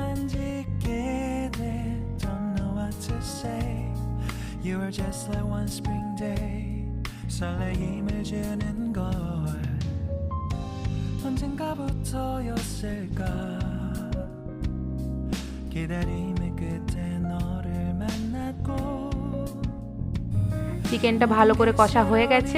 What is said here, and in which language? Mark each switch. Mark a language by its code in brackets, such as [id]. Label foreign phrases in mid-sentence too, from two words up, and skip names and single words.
[ko] 짓게 돼 [en] Don't know what to say You were just like one spring day [ko] 설레임을 주는 걸 언젠가부터였을까 기다림의 끝에 너를 만났고 [bn] চিকেনটা ভালো করে কষা হয়ে গেছে।